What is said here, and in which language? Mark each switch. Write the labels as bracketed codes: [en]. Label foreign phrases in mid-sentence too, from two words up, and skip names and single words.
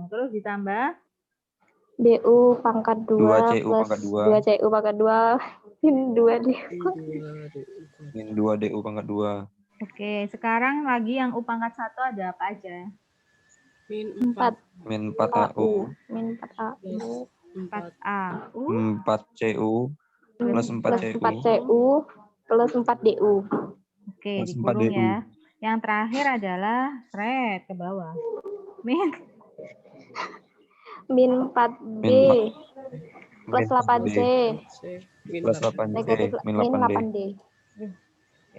[id] Terus ditambah DU pangkat 2 2 CU plus pangkat 2. 2 CU pangkat 2 min 2 D. Min 2 DU pangkat 2. Oke, sekarang lagi yang U pangkat 1 ada apa aja? Min 4 Min 4 AU. min 4 AU 4 AU 4 CU plus 4 plus CU 4 CU plus 4 DU. Oke, plus 4 dikurung DU. ya. Yang terakhir adalah thread ke bawah. Min Min 4B plus 8C plus 8C negatif min min 8D. 8D. Oke.